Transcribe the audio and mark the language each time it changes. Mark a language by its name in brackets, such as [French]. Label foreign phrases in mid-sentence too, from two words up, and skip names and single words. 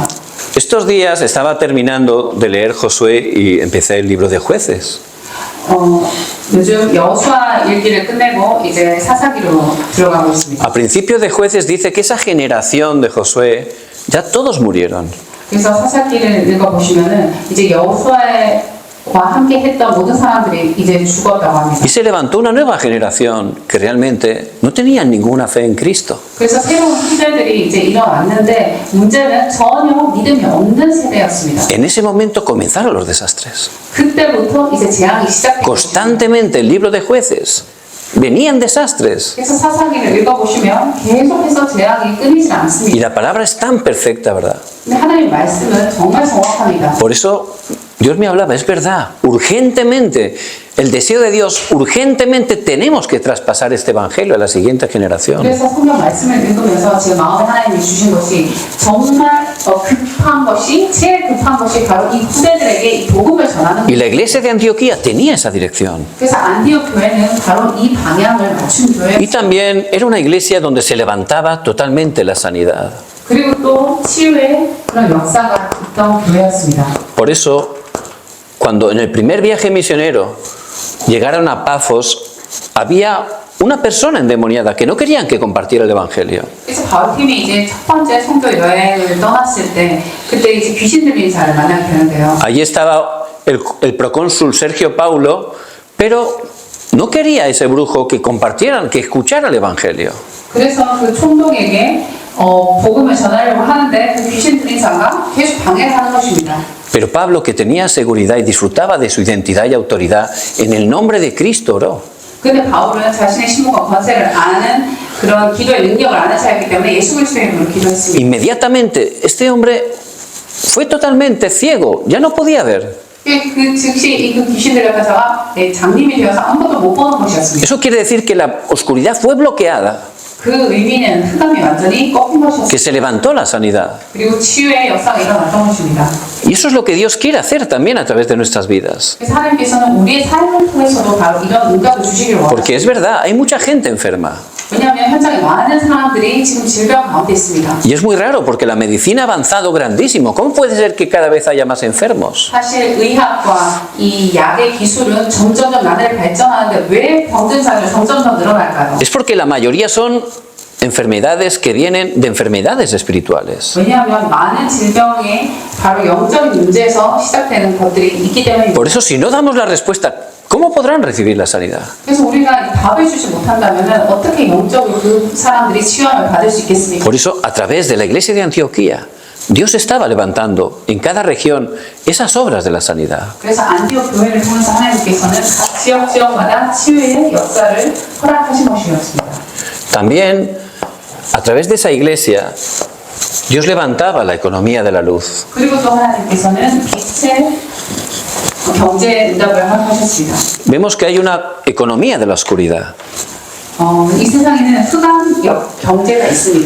[Spanish] Estos días estaba terminando de leer Josué y empecé el libro de Jueces. [Korean] 요즘 여호수아 읽기를 끝내고 이제 사사기로 들어가고 있습니다. [Spanish] A principio de Jueces dice que esa generación de Josué ya todos murieron. [Korean] 그래서 사사기를 읽어보시면은 이제 여호수아와 함께 했던 모든 사람들이 이제 죽었다고 합니다. [Spanish] Y se levantó una nueva generación que realmente no tenían ninguna fe en Cristo. [Korean] 그래서 새로운 세대들이 이제 일어났는데 문제는 전혀 믿음이 없는 세대였습니다. [Spanish] En ese momento comenzaron los desastres. [Korean] 그때부터 이제 재앙이 시작됐습니다. [Spanish] Constantemente el libro de Jueces venían desastres. [Korean] 그래서 사사기를 읽어보시면 계속해서 재앙이 끊이지 [Spanish] Y [Korean] 않습니다. [Spanish] la palabra es tan perfecta, ¿verdad? [Korean] 근데 하나님 말씀은 정말 정확합니다. [Spanish] Por eso Dios me hablaba, es verdad, urgentemente, el deseo de Dios, urgentemente tenemos que traspasar este evangelio a la siguiente generación. [Korean] 그래서 성경 말씀을 읽으면서 제 마음에 하나님이 주신 것이 정말 급한 것이 제일 급한 것이 바로 이 후대들에게 이 복음을 전하는 [Spanish] Y [Korean] 것. [Spanish] la iglesia de Antioquía tenía esa dirección. [Korean] 그래서 안디옥 교회는 바로 이 방향을 맞춘 [Spanish] Y [Korean] 교회. [Spanish] también era una iglesia donde se levantaba totalmente la sanidad. [Korean] 그리고 또 치유의 그런 역사가 있던 교회였습니다. [Spanish] Por eso, cuando en el primer viaje misionero llegaron a Pafos, había una persona endemoniada que no querían que compartiera el Evangelio. [Korean] 그래서 바울팀이 이제 첫 번째 선교 여행을 떠났을 때 그때 이제 귀신 들린 자를 만나게 되는데요. [Spanish] Allí estaba el procónsul Sergio Paulo, pero no quería ese brujo que compartieran, que escuchara el Evangelio. [Korean] 그래서 그 총독에게 복음을 전하려고 하는데 그 귀신 들린 자가 계속 방해를 하는 것입니다. [Spanish] Pero Pablo, que tenía seguridad y disfrutaba de su identidad y autoridad, en el nombre de Cristo oró. [Korean] 근데 바울은 자신의 신분과 권세를 아는 그런 기도의 능력을 아는 자였기 때문에 예수 그리스도의 이름으로 기도했습니다. [Spanish] Inmediatamente este hombre fue totalmente ciego, ya no podía ver. [Korean] 그 즉시 그 귀신 들린 자가 장님이 되어서 아무것도 못 보는 것이었습니다. [Spanish] Eso quiere decir que la oscuridad fue bloqueada, [Korean] 그 의미는 흑암이 완전히 꺾인 것이었습니다. [Spanish] que se levantó la sanidad. [Korean] 그리고 치유의 역사가 일어났던 것입니다. [Spanish] Y eso es lo que Dios quiere hacer también a través de nuestras vidas. [Korean] 그래서 하나님께서는 우리의 삶을 통해서도 바로 이런 응답을 주시기를 원하십니다. [Spanish] Porque es verdad, hay mucha gente enferma. [Korean] 왜냐하면 현장에 많은 사람들이 지금 질병 가운데 있습니다. [Spanish] Y es muy raro porque la medicina ha avanzado grandísimo. ¿Cómo puede ser que cada vez haya más enfermos? [Korean] 사실 의학과 이 약의 기술은 점점점 나날이 발전하는데 왜 병든 사람이 점점점 늘어날까요? [Spanish] Es porque la mayoría son enfermedades que vienen de enfermedades espirituales. [Korean] 왜냐하면 많은 질병이 바로 영적인 문제에서 시작되는 것들이 있기 때문입니다. [Spanish] Por eso, si no damos la respuesta, ¿cómo podrán recibir la sanidad? [Korean] 그래서 우리가 이 답을 주지 못한다면 어떻게 영적으로 그 사람들이 치유함을 받을 수 있겠습니까? [Spanish] Por eso, a través de la iglesia de Antioquía, Dios estaba levantando en cada región esas obras de la sanidad. [Korean] 그래서 안디옥 교회를 통해서 하나님께서는 각 지역마다 치유의 역사를 허락하신 것이었습니다. [Spanish] También, a través de esa iglesia, Dios levantaba la economía de la luz. [Korean] 그리고 또 하나님께서는 빛의 경제 응답을 하셨습니다. [Spanish] Vemos que hay una economía de la oscuridad. [Korean] 이 세상에는 흑암 경제가 있습니다.